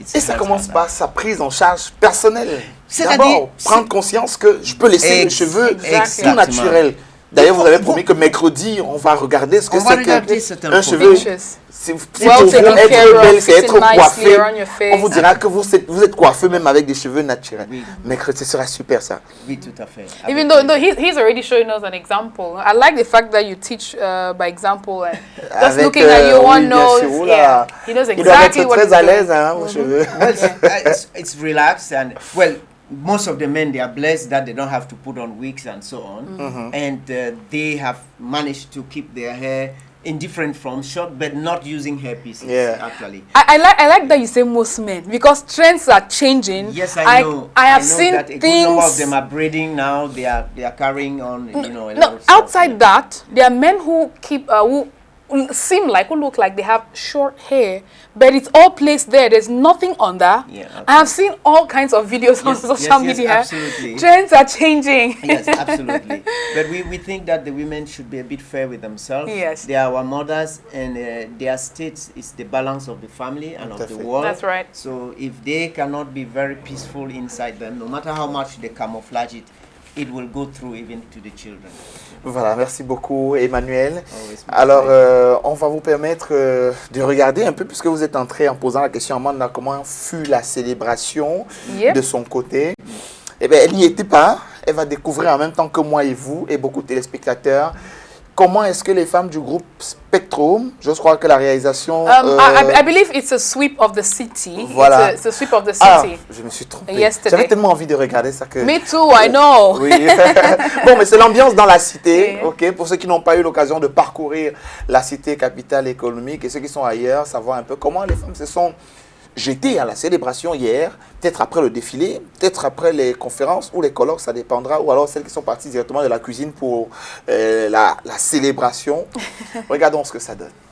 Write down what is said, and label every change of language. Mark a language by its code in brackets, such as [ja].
[fr] Et ça commence par sa prise en charge personnelle. D'abord, prendre conscience que je peux laisser les cheveux tout naturels. D'ailleurs, vous avez promis que mercredi, on va regarder ce que c'est qu'un cheveu. Si pour vous être belle, c'est être coiffé, on vous dira que vous êtes coiffé même avec des cheveux naturels. Mercredi, ce sera super ça. Oui, tout à fait. [en] Even though he's already showing us an example. I like the fact that you teach by example. Just looking at you, one knows. Yeah, he knows exactly what he's doing. [fr] Il doit être très à l'aise, hein, vos cheveux. [en] It's relaxed and most of the men, they are blessed that they don't have to put on wigs and so on, and they have managed to keep their hair in different forms, short, but not using hair pieces. Actually, I like that you say most men, because trends are changing. Yes, I know. I have seen that a things. good number of them are braiding now. They are carrying on. Outside that, there are men who keep who look like they have short hair, but it's all placed there. There's nothing under. I have seen all kinds of videos on social media. Absolutely. Trends are changing. Yes, absolutely. But we think that the women should be a bit fair with themselves. Yes. They are our mothers, and their state is the balance of the family and of the world. That's right. So if they cannot be very peaceful inside them, no matter how much they camouflage it, it will go through even to the children. [fr] Voilà, merci beaucoup Emmanuel. Alors, on va vous permettre de regarder un peu, puisque vous êtes entré en posant la question à Amanda, comment fut la célébration de son côté. Eh bien, elle n'y était pas. Elle va découvrir en même temps que moi et vous, et beaucoup de téléspectateurs, comment est-ce que les femmes du groupe Spectrum, je crois que la réalisation... [en] I believe it's a sweep of the city. [fr] Voilà. [en] It's a sweep of the city. [fr] Je me suis trompé. [en] Yesterday. [fr] J'avais tellement envie de regarder ça que... [en] Me too, I know. [fr] Oui. Bon, mais c'est l'ambiance dans la cité, ok. Pour ceux qui n'ont pas eu l'occasion de parcourir la cité capitale économique et ceux qui sont ailleurs, savoir un peu comment les femmes se sont J'étais à la célébration hier, peut-être après le défilé, peut-être après les conférences ou les colloques, ça dépendra, ou alors celles qui sont parties directement de la cuisine pour la célébration. Regardons ce que ça donne.